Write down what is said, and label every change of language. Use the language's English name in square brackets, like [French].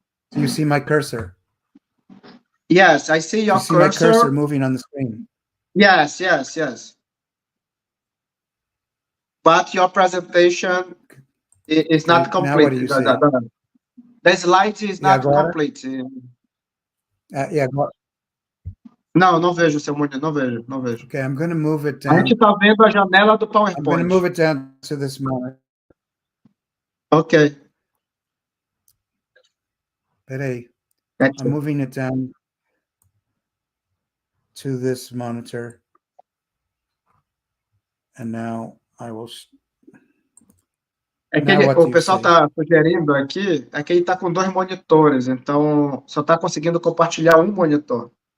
[English] Do you see my cursor? Yes, I see your cursor. My cursor moving on the screen. Yes. But your presentation is not complete. Now what do you see? The slide is not complete. [Portuguese] Não vejo seu monitor, não vejo. [English] Okay, I'm going to move it down. [Portuguese] A gente está vendo a janela do PowerPoint. [English] I'm going to move it down to this monitor. Okay. [Portuguese] Peraí. [English] That's I'm moving it down to this monitor. And now I will... [Portuguese] É que o pessoal está sugerindo aqui, é que ele está com 2 monitores, então só está conseguindo compartilhar um monitor.